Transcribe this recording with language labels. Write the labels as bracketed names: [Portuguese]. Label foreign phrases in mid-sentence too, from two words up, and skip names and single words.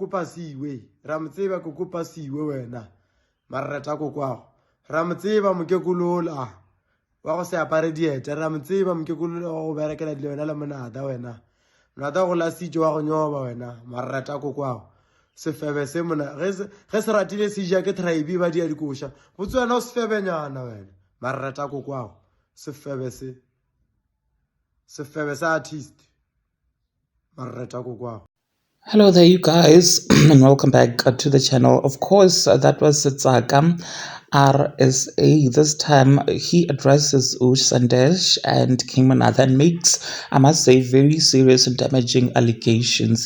[Northern Sotho] ko kopa siwe wena marreta ko kwago ra mo tseba mokekolola wa go se apare diete ra mo tseba mokekolola wa go berekela dile wena le monada wena monada go lasitse wa go nyoba wena marreta ko kwago sefebe se mona ge se ratile se ja ke tribe ba dia dikoša botse wena o sefebenyana wena marreta ko kwago sefebe sa artist marreta ko kwago. [English] Hello there, you guys, and welcome back to the channel. Of course, that was Tsaka RSA. This time, he addresses Sandesh and King Manatha and makes, I must say, very serious and damaging allegations.